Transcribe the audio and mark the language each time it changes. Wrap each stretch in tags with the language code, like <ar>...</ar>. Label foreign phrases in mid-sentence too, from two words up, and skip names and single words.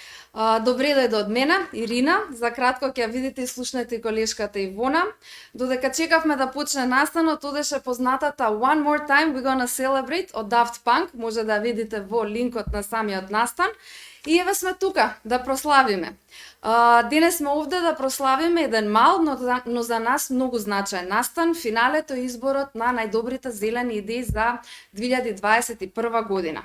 <mk>Добре дојде од мене, Ирина. За кратко ќе ја видите и слушнете и колешката Ивона. Додека чекавме да почне настанот, одеше познатата One More Time We're Gonna Celebrate од Daft Punk. Може да ја видите во линкот на самиот настан. И еве сме тука да прославиме. Денес сме овде да прославиме еден мал, но за нас многу значаен настан, финалето и изборот на најдобрите зелени идеи за 2021 година.</mk>